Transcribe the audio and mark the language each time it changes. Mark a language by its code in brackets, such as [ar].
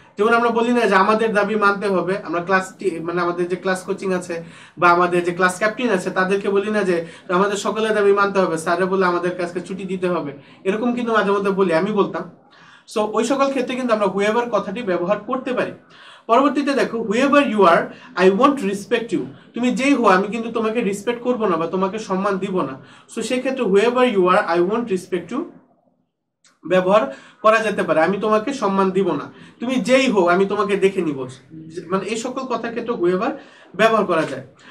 [bn] যেমন আমরা বলি না যে আমাদের দাবি মানতে হবে, আমরা ক্লাস মানে আমাদের যে ক্লাস কোচিং আছে বা আমাদের যে ক্লাস ক্যাপ্টেন আছে তাদেরকে বলি না যে আমাদের সকলের দাবি মানতে হবে, স্যারে বলে আমাদের কাছে ছুটি দিতে হবে, এরকম কিন্তু মাঝে মধ্যে বলি, আমি বলতাম। সো ওই সকল ক্ষেত্রে কিন্তু আমরা whoever কথাটি ব্যবহার করতে পারি। পরবর্তীতে দেখো [en] whoever you are I won't respect you। [bn] তুমি যেই হো আমি কিন্তু তোমাকে রেসপেক্ট করব না বা তোমাকে সম্মান দিব না। সো সেই ক্ষেত্রে [en] whoever you are I won't respect you [bn] ব্যবহার করা যেতে পারে, আমি তোমাকে সম্মান দিব না। তুমি যেই হো আমি তোমাকে দেখে নিব, মানে এই সকল কথার ক্ষেত্রে whoever ব্যবহার করা যায়।